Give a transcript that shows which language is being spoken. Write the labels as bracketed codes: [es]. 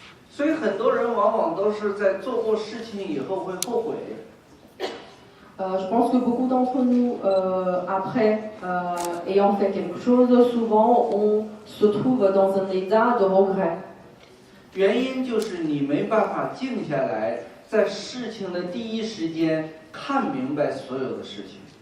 [zh] 所以很多人往往都是在做过事情以后会后悔。 [fr] Je pense que beaucoup d'entre nous, après ayant fait quelque chose, souvent on se trouve dans un état de regret. [zh] 原因就是你没办法静下来，在事情的第一时间看明白所有的事情。